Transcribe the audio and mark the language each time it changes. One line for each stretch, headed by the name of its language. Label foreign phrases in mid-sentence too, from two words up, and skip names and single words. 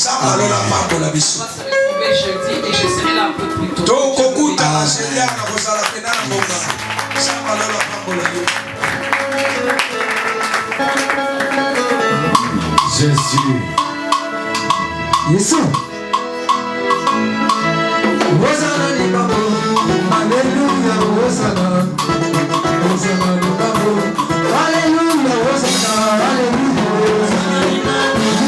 French: On va se retrouver jeudi et je serai là un peu plus tôt. Jésus. Yes,
Kinyarwanda: Hosanna ni babo, Alléluia, Hosanna, Hosanna ni babo, Alléluia, Hosanna, Alléluia, Hosanna ni babo,